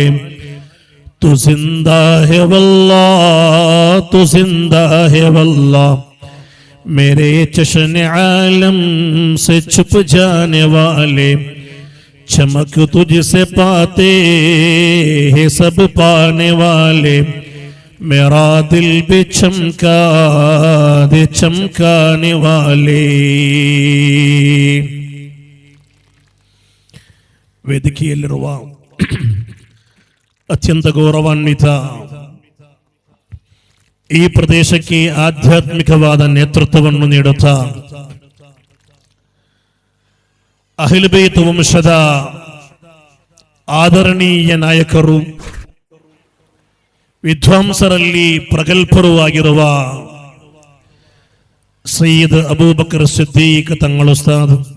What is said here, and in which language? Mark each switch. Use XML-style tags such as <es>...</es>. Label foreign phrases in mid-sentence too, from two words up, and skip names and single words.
<hi>तू जिंदा है वल्लाह, तू जिंदा है वल्लाह, मेरे चश्ने आलम से छुप जाने वाले। चमक तुझसे पाते हैं सब पाने वाले, मेरा दिल भी चमका दे चमकाने वाले.</hi> <kn>ವೇದಿಕೆಯಲ್ಲಿರುವ ಅತ್ಯಂತ ಗೌರವಾನ್ವಿತ ಈ ಪ್ರದೇಶಕ್ಕೆ ಆಧ್ಯಾತ್ಮಿಕವಾದ ನೇತೃತ್ವವನ್ನು ನೀಡುತ್ತಾ</kn> <ar>أهل البيت</ar> <kn>ವಂಶದ ಆದರಣೀಯ ನಾಯಕರು, ವಿದ್ವಾಂಸರಲ್ಲಿ ಪ್ರಗಲ್ಭರೂ ಆಗಿರುವ ಸಯ್ಯದ್ ಅಬೂಬಕರ್ ಸಿದ್ದೀಕ್ ತಂಗಳು ಉಸ್ತಾದ್,</kn>